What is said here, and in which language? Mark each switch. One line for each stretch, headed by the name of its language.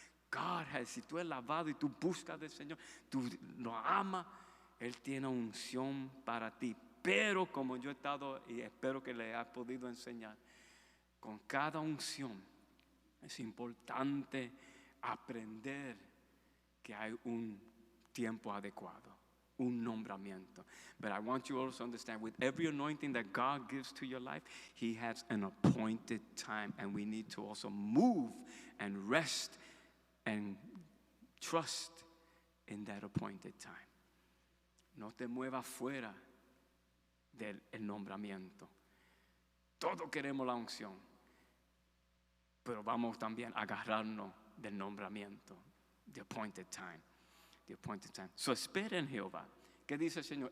English: God has,
Spanish: si tú eres lavado y tú buscas del Señor, tú lo amas, Él tiene unción para ti. Pero como yo he estado y espero que le haya podido enseñar, con cada unción es importante aprender que hay un tiempo adecuado. Un nombramiento.
English: But I want you also to understand, with every anointing that God gives to your life, He has an appointed time. And we need to also move and rest and trust in that appointed time.
Spanish: No te muevas fuera del nombramiento. Todos queremos la unción, pero vamos también a agarrarnos del nombramiento.
English: The appointed time. The appointed time. So
Spanish: espera en Jehová. ¿Qué dice el Señor?